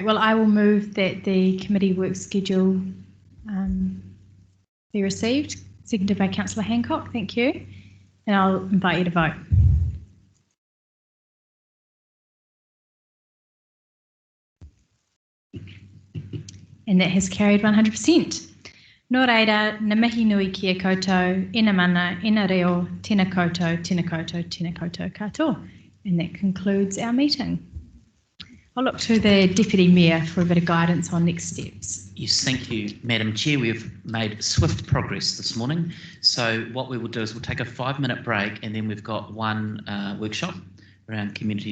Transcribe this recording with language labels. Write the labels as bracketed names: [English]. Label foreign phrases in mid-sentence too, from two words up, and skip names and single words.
[English] Well, I will move that the committee work schedule be received. Seconded by Councillor Hancock. Thank you. And I'll invite you to vote. And that has carried 100%. [Māori] Nō reira, na mihi nui kia koutou, ina mana, ina reo, tēnā koutou, tēnā koutou, tēnā koutou katoa. [English] And that concludes our meeting. I'll look to the Deputy Mayor for a bit of guidance on next steps. Yes, thank you, Madam Chair. We've made swift progress this morning. So what we will do is we'll take a 5-minute break, and then we've got one workshop around community leasing.